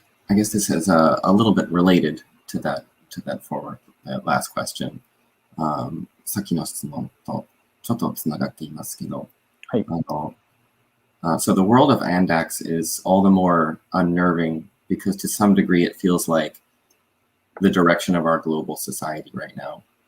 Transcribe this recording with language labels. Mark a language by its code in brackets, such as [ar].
[en] I guess this is a little bit related to that last question. [ja] さっきの質問とちょっとつながっていますけど、はい。 [en] So the world of AXANDAX is all the more unnerving because to some degree it feels like the direction of our global society right now.